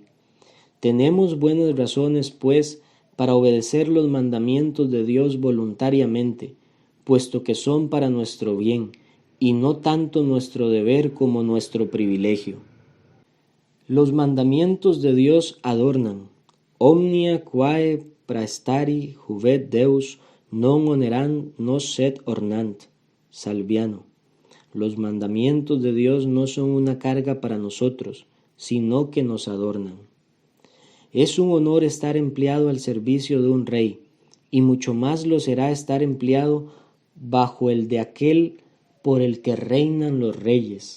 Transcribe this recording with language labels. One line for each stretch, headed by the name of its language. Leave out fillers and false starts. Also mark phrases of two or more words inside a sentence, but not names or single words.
Spanish: Tenemos buenas razones, pues, para obedecer los mandamientos de Dios voluntariamente, puesto que son para nuestro bien, y no tanto nuestro deber como nuestro privilegio. Los mandamientos de Dios adornan.
Latin: Omnia quae praestari juvet Deus non onerant nos sed ornant.
Spanish: Salviano. Los mandamientos de Dios no son una carga para nosotros, sino que nos adornan. Es un honor estar empleado al servicio de un rey, y mucho más lo será estar empleado bajo el de aquel por el que reinan los reyes.